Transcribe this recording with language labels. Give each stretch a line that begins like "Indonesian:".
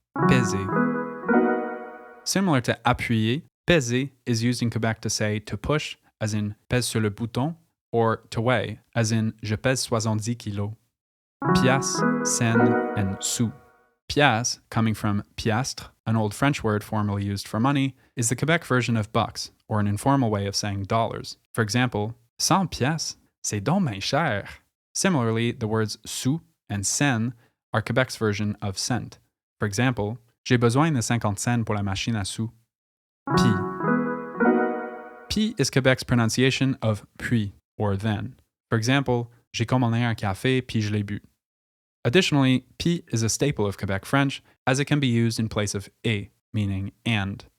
English: Peser. Similar to appuyer, peser is used in Quebec to say to push, as in
French: pèse sur le bouton,
English: or to weigh, as in
French: je pèse 70 kilos.
English: Pièce, cent, and sou. Pièce, coming from piastre, an old French word formerly used for money, is the Quebec version of bucks, or an informal way of saying dollars. For example,
French: 100 pièces, c'est donc bien cher.
English: Similarly, the words sou and cent are Quebec's version of cent. For example,
French: j'ai besoin de 50 cents pour la machine à sous. Pis.
English: Pis is Quebec's pronunciation of puis, or then. For example,
French: j'ai commandé un café puis je l'ai bu.
English: Additionally, pis is a staple of Quebec French, as it can be used in place of et, meaning and.